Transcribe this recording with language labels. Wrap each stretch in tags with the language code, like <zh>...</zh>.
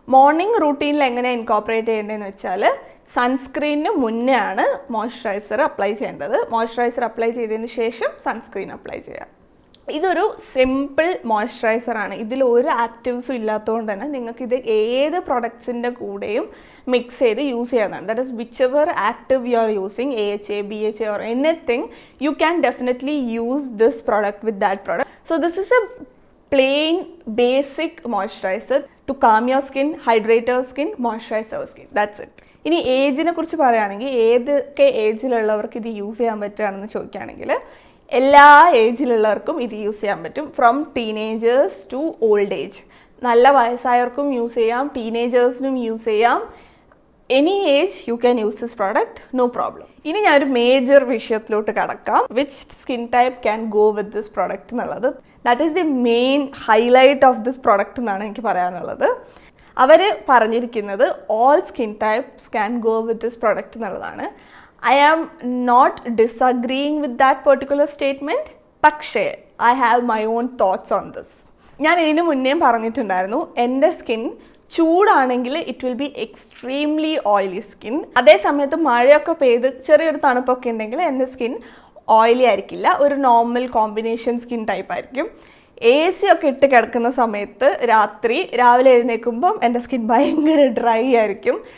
<ml>Morning റൂട്ടീനിൽ എങ്ങനെ incorporate ചെയ്യേണ്ടതെന്ന് വെച്ചാൽ സൺസ്ക്രീനിന് മുന്നേ ആണ് മോയ്സ്ചറൈസർ അപ്ലൈ ചെയ്യേണ്ടത്. മോയ്സ്ചറൈസർ അപ്ലൈ ചെയ്തതിന് ശേഷം സൺസ്ക്രീൻ അപ്ലൈ ചെയ്യാം. ഇതൊരു സിമ്പിൾ മോയ്സ്ചറൈസറാണ്. ഇതിൽ ഒരു ആക്റ്റീവ്സും ഇല്ലാത്തതുകൊണ്ട് തന്നെ നിങ്ങൾക്ക് ഇത് ഏത് പ്രൊഡക്ട്സിൻ്റെ കൂടെയും മിക്സ് ചെയ്ത് യൂസ് ചെയ്യാവുന്നതാണ്.</ml> <en>That is which ever active you are using, AHA, BHA or anything, you can definitely use this product with that product. So this is a plain basic moisturizer to calm your skin, hydrate your skin, moisturize your skin. That's it.</en> <ml>ഇനി ഏജിനെ കുറിച്ച് പറയുകയാണെങ്കിൽ ഏതൊക്കെ ഏജിലുള്ളവർക്ക് ഇത് use ചെയ്യാൻ പറ്റുകയാണെന്ന് ചോദിക്കുകയാണെങ്കിൽ എല്ലാ ഏജിലുള്ളവർക്കും ഇത് use ചെയ്യാൻ പറ്റും.</ml> <en>From teenagers to old age.</en> <ml>നല്ല വയസ്സായവർക്കും യൂസ് ചെയ്യാം, ടീനേജേഴ്സിനും യൂസ് ചെയ്യാം.</ml> <en>Any age you can use this product, no problem.</en> <ml>ഇനി ഞാനൊരു മേജർ വിഷയത്തിലോട്ട് കടക്കാം.</ml> <en>Which skin type can go with this product എന്നുള്ളത്. That is the main highlight of this product</en> <ml>എന്നാണ് എനിക്ക് പറയാനുള്ളത്. അവർ പറഞ്ഞിരിക്കുന്നത്</ml> <en>all skin types can go with this product</en> <ml>എന്നുള്ളതാണ്.</ml> <en>I am not disagreeing with that particular statement, പക്ഷേ I have my own thoughts on this.</en> <ml>ഞാൻ ഇതിന് മുന്നേ പറഞ്ഞിട്ടുണ്ടായിരുന്നു, എൻ്റെ skin ചൂടാണെങ്കിൽ</ml> <en>It will be extremely oily skin.</en> <ml>അതേ സമയത്ത് മഴയൊക്കെ പെയ്ത് ചെറിയൊരു തണുപ്പൊക്കെ ഉണ്ടെങ്കിൽ എൻ്റെ സ്കിൻ ഓയിലി ആയിരിക്കില്ല, ഒരു നോർമൽ കോമ്പിനേഷൻ സ്കിൻ ടൈപ്പ് ആയിരിക്കും. AC ഒക്കെ ഇട്ട് കിടക്കുന്ന സമയത്ത് രാവിലെ എഴുന്നേൽക്കുമ്പം എൻ്റെ സ്കിൻ ഭയങ്കര ഡ്രൈ ആയിരിക്കും.</ml>